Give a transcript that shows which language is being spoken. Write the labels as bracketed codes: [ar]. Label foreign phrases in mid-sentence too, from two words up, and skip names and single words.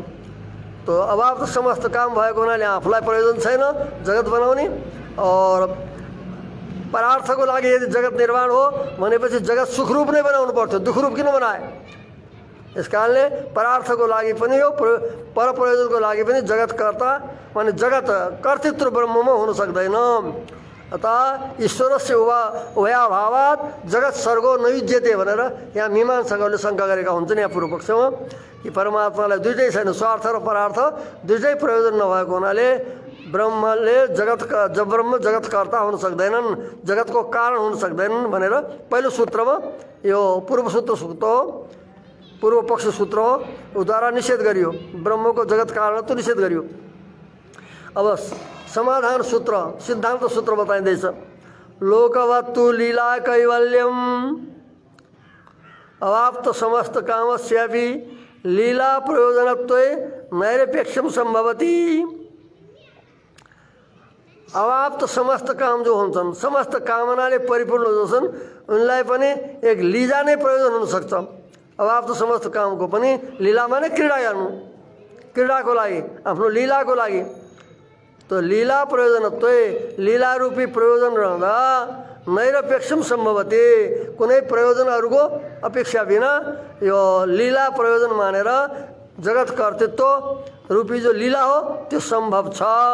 [ne] तो अभाव त समस्त काम भएको हुनाले आफूलाई प्रयोजन छैन जगत बनाउने, और परार्थको लागि यदि जगत निर्माण हो भनेपछि जगत सुखरूप नै बनाउनु पर्थ्यो, दुखरूप किन बनाए? यस कारणले परार्थको लागि पनि हो, परप्रयोजनको लागि पनि जगतकर्ता माने जगत कर्तृत्व ब्रह्ममा हुन सक्दैन। [sa] अतः ईश्वरस्य उभयाभावात् जगत सर्गो नयुज्यते [ne] भनेर यहाँ मीमांसकहरूले शङ्का गरेका हुन्छन्। यहाँ पूर्व पक्षमा कि परमात्मालाई दुईटै छैन, स्वार्थ र परार्थ दुईटै प्रयोजन नभएको हुनाले ब्रह्म जगतकर्ता हुन सक्दैनन्, जगतको कारण हुन सक्दैनन् भनेर पहिलो सूत्रमा, यो पूर्व पक्ष सूत्र हो, उद्वारा निषेध गरियो। ब्रह्मको जगत कारणत्व निषेध गरियो। अब समाधान सूत्र, सिद्धान्त सूत्र बताइँदैछ। [sa] लोकवत्तु लीला कैवल्यम अवाप्त समस्त कामस्यापि लीला प्रयोजनत्वे नैरपेक्षम सम्भवति। [ne] अवाप्त समस्त काम जो हुन्छन्, समस्त कामनाले परिपूर्ण जो छन्, उनलाई पनि एक लीला नै प्रयोजन हुन सक्छ। अवाप्त समस्त कामको पनि लीलामा नै क्रीडा गर्नु, क्रीडाको लागि, आफ्नो लीलाको लागि। तो लीला प्रयोजनत्व, लीला रूपी प्रयोजन रहँदा [sa] नैरपेक्षम सम्भवति, [ne] कुनै प्रयोजनहरूको अपेक्षा बिना यो लीला प्रयोजन मानेर जगत कर्तृत्व रूपी जो लीला हो त्यो सम्भव छ।